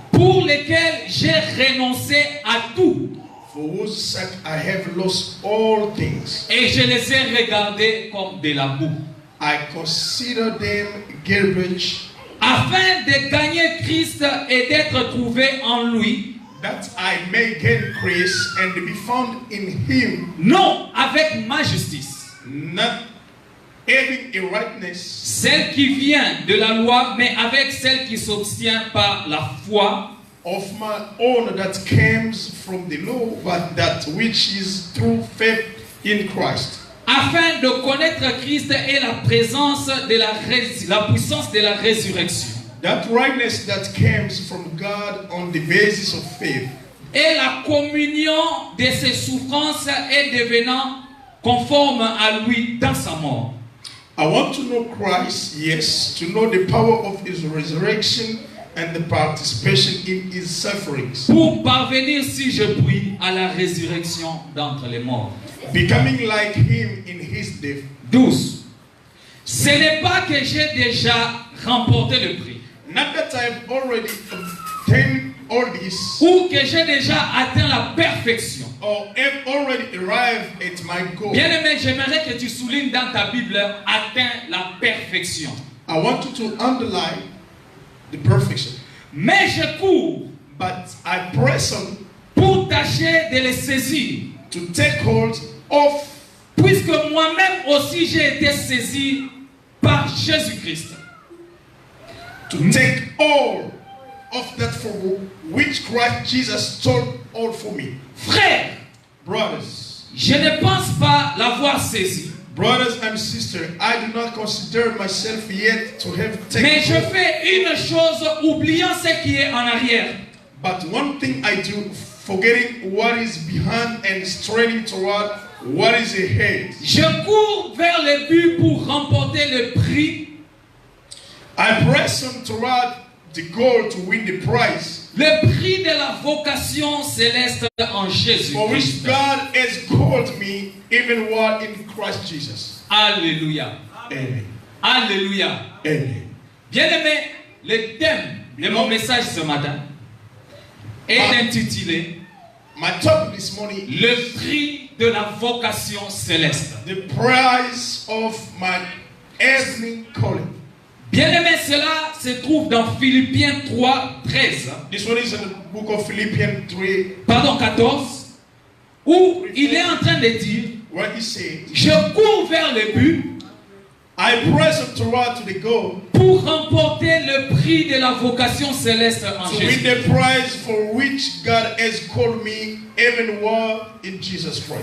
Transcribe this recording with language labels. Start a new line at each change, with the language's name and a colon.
French: Pour lesquels j'ai renoncé à tout.
English: for whose sake I have lost all things.
French: Et je les ai regardés comme de la boue.
English: I consider them garbage,
French: Afin de gagner Christ et d'être trouvé en lui,
English: that I may gain Christ and be found in Him,
French: non avec ma justice,
English: not having a rightness
French: celle qui vient de la loi, mais avec celle qui s'obtient par la foi
English: of my own that comes from the law, but that which is through faith in Christ.
French: Afin de connaître Christ et la présence de la puissance de la résurrection.
English: That rightness that comes from God on the basis of faith.
French: Et la communion de ses souffrances et devenant conforme à lui dans sa mort.
English: I want to know Christ, yes, to know the power of his resurrection and the participation in his sufferings.
French: Pour parvenir, si je puis, à la résurrection d'entre les morts.
English: Becoming like him in his death.
French: 12. Ce n'est pas que j'ai déjà remporté le prix.
English: Not that I've already obtained all this,
French: ou que j'ai déjà atteint la perfection.
English: or have already arrived at my goal.
French: Bien-aimé, j'aimerais que tu soulignes dans ta Bible atteint la perfection.
English: I want you to underline the perfection.
French: Mais je cours
English: But I press on
French: pour tâcher de les saisir.
English: to take hold of,
French: Puisque moi-même aussi j'ai été saisi par Jésus-Christ.
English: to take all of that for which Christ Jesus told all for me.
French: Frères,
English: Brothers,
French: je ne pense pas l'avoir saisi.
English: brothers and sisters, I do not consider myself yet to have
French: Mais je
English: taken hold.
French: fais une chose, oubliant ce qui est en arrière.
English: But one thing I do, forgetting what is behind and straining toward what is ahead.
French: Je cours vers le but pour remporter le prix.
English: I press on toward the goal to win the prize
French: Le prix de la vocation céleste en
English: for which
French: Jésus-Christ.
English: God has called me, even while in Christ Jesus.
French: Alléluia. Amen. Alléluia. Amen. Bien-aimé, le thème de mon message ce matin est intitulé
English: My topic this morning is
French: Le prix de la vocation céleste.
English: the prize of my earthly calling.
French: Bien-aimé, cela se trouve dans Philippiens 3, 13.
English: This one is in the book of Philippians 3,
French: Pardon, 14. Où il est en train de dire,
English: where he said,
French: je cours vers le but
English: I press on toward to the goal
French: pour remporter le prix de la vocation céleste en
English: to win
French: Jésus.
English: the prize for which God has called me, even while in Jesus Christ.